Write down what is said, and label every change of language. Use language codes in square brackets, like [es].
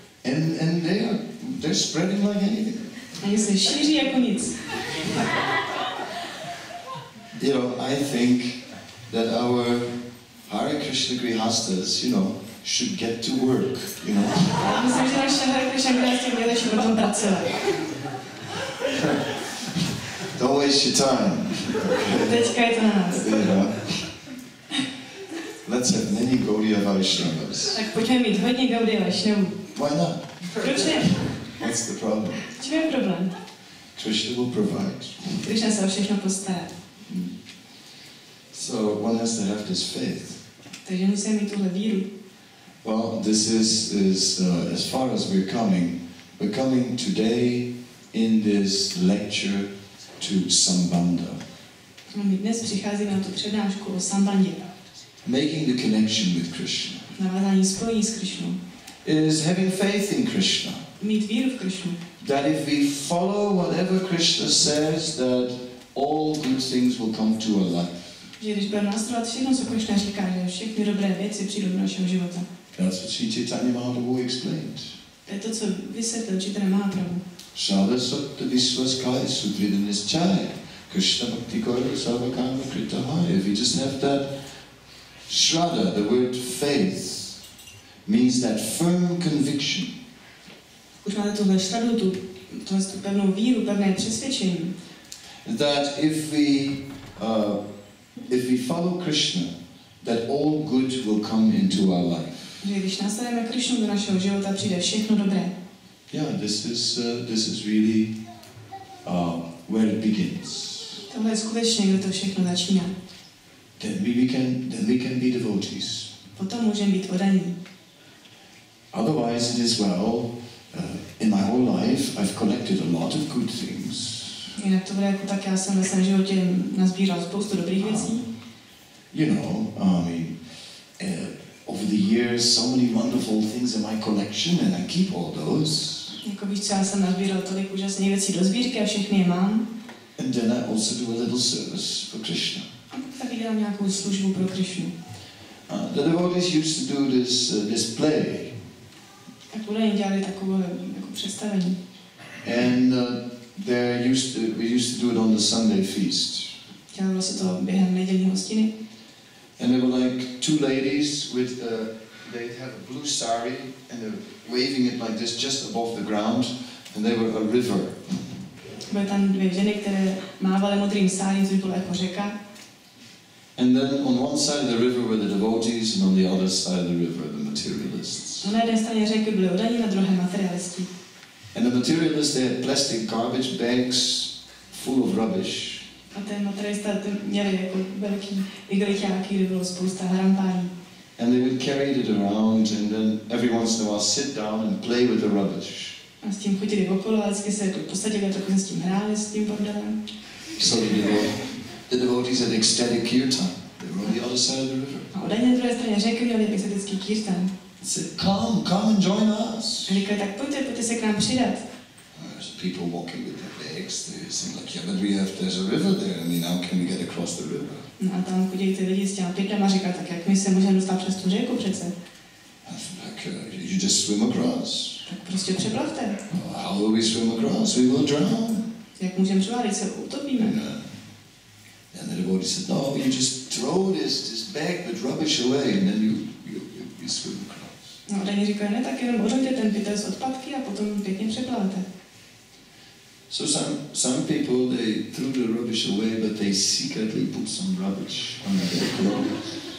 [en] And they're spreading like anything. [cs] Oni se šíří jako nic. [en] You know, I think that our Hare Krishna Grihastas, you know, should get to work, you know. [cs] Já myslím, že naše Hare Krishna Grihastas měli na tom pracovat. [en] Don't waste your time. [cs] Teďka je to na nás. [en] You know. Let's have many Gaudiya Vaishnavas. [cs] Tak pojďme mít hodně Gaudiya Vaishnavů. [en] Why not? [cs] Proč ne? [en] What's the problem? [cs] Čím je problém? [en] Krishna will provide. [cs] Krishna se o všechno postará. [en] So one has to have this faith. [cs] Takže musíme mít tuhle víru. [en] Well, this is as far as we're coming today in this lecture to Sambandha. [cs] My dnes přicházíme na tu přednášku o Sambandě. [en] Making the connection with Krishna. [cs] Navázání spojení s Krishnou. [en] Is having faith in Krishna. [cs] Mít víru v Krishnu. [en] That if we follow whatever Krishna says, that all good things will come to our life. [cs] Že když budeme následovat všechno, co Krishna říká, že všechny dobré věci přijdou do našeho života. [en] That's what Caitanya-caritamrita explained. [cs] To je to, co vysvětlil Čайтаня-caritamrita. [sa] Shada satta visvaskaya sudridaniscaya Krishna bhakti gaura sarvakama kritahaya. [en] If we just have that shraddha, the word faith, means that firm conviction. [cs] Už máte tuhle šradu, tu pevnou víru, pevné přesvědčení. [en] That if we follow Krishna, that all good will come into our life. [cs] Že když následujeme Krishnu do našeho života, přijde všechno dobré. [en] Yeah, this is really where it begins. [cs] Tohle je skutečně, kde to všechno začíná. [en] Then we can be devotees. [cs] Potom můžeme být oddaní. [en] Otherwise, it is in my whole life, I've collected a lot of good things. [cs] Jinak to bude jako tak, já jsem ve svém životě nazbíral spoustu dobrých věcí. [en] You know, over the years, so many wonderful things in my collection, and I keep all those. [cs] Jako víš, co já jsem nazbíral tolik úžasných věcí do sbírky a všechny je mám. [en] And then I also do a little service for Krishna. [cs] A taky dělám nějakou službu pro Krishnu. [en] The devotees used to do this play. [cs] Tak údajně dělali takové jako představení. [en] And we used to do it on the Sunday feast. [cs] Dělalo se to během nedělní hostiny. [en] And there were like two ladies with they had a blue sari and they were waving it like this just above the ground, and they were a river. [cs] Byly tam dvě ženy, které mávaly modrým sárím, což bylo jako řeka. [en] And then on one side of the river were the devotees, and on the other side of the river the materialists. [cs] Na jedné straně řeky byly oddaní, na druhé materialisti. [en] And the materialists, they had plastic garbage bags full of rubbish. [cs] A ten materialista měli jako velký igeliťáky, kde bylo spousta hrampání. [en] And they would carry it around, and then every once in a while sit down and play with the rubbish. [cs] A s tím chodili okolo, a vždycky se posadili a trochu se s tím hráli, s tím bordelem. [en] So the devotees had ecstatic kirtan. They were on the other side of the river. [cs] A oddaně na druhé straně řeky měli ecstatický kirtan. [en] They said, come and join us. [cs] A říkali, tak pojďte se k nám přidat. [en] There's people walking with their bags. They seem like, yeah, but there's a river there. I mean, how can we get across the river? [cs] No a tam chodili ty lidi s těma pytlema a říkali, tak jak my se můžeme dostat přes tu řeku přece? [en] Like, you just swim across. [cs] Tak prostě přeplavte. [en] How will we swim across? We will drown. [cs] Jak můžeme převádět, se utopíme. [en] And the devotee said, no, you just throw this bag with rubbish away, and then you swim across. [cs] No a oni říkali, ne, tak jenom odhoďte ten pytel z odpadky a potom pěkně přeplavete. [en] So some people, they threw the rubbish away, but they secretly put some rubbish under their clothes.